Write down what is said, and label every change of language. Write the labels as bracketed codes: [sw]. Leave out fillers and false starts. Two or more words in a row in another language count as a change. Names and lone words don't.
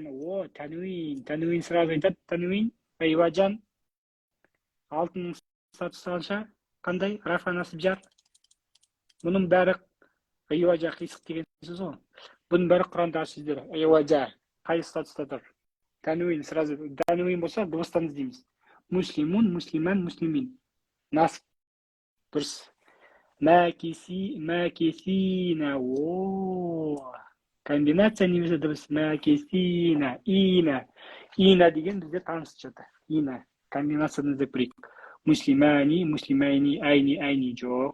[kk] Тануин сразу айтады. Тануин. Айваджан. Алтын статусы қанша? Қандай? Рафа насып жар. Бұның бәрі айваджа қисық деген сөз ғой. Бұның бәрі Құрандағы сөздер. Айваджа. Қай статуста тұр? Тануин сразу. Тануин болса дыбыстан іздейміз. [ar] مسلمٌ، مسلماً، مسلمٍ. [kk] Насып. Дұрыс. Мәкесина. Комбинация немесе дыбыс. Мәкесина. Ина деген бізде таныс жатыр. Ина. Комбинацияны іздеп көрейік. Муслимайни, айни жоқ.